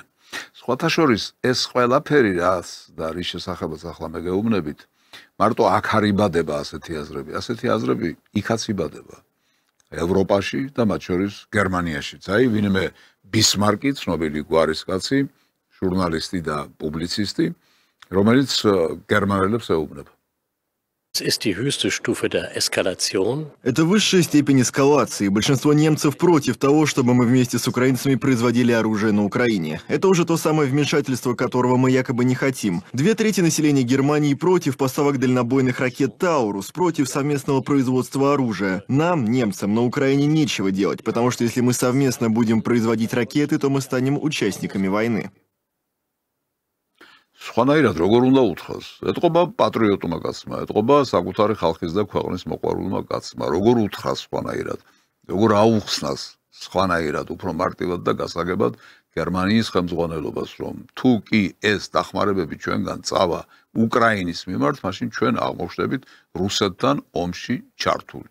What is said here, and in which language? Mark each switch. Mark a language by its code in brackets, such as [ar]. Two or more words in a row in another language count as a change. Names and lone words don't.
[ka] სხვათა შორის ეს ყველაფერი რაც და რის შესახებაც ახლა მე გეუბნებით, მარტო აქ არ იბადება ასეთი აზრები, ასეთი აზრები იქაც იბადება. ევროპაში და მათ შორის გერმანიაშიც. აი, ვინმე ბისმარკი, ცნობილი გვარის кацი, ჟურნალისტი და პუბლიცისტი, რომელიც გერმანელებს ეუბნება. [de] ist die höchste Stufe der Eskalation. [ru] Это высшая степень эскалации. Большинство немцев против того, чтобы мы вместе с украинцами производили оружие на Украине. Это уже то самое вмешательство, которого мы якобы не хотим. 2/3 населения Германии против поставок дальнобойных ракет «Таурус», против совместного производства оружия. Нам, немцам, на Украине нечего делать, потому что если мы совместно будем производить ракеты, то мы станем участниками войны. [ka] სხვანაირად როგორ უნდა უთხრას? ეთყობა პატრიოტულმა კაცმა, ეთყობა საკუთარი ხალხის და ქვეყნის მოყვარულმა კაცმა. როგორ უთხრას სხვანაირად? როგორ აუხსნას სხვანაირად, უფრო მარტივად და გასაგებად გერმანიის ხელმძღვანელობას, რომ თუ კი ეს დახმარებები ჩვენგან წავა უკრაინის მიმართ, მაშინ ჩვენ აღმოჩნდებით რუსეთთან ომში ჩართული.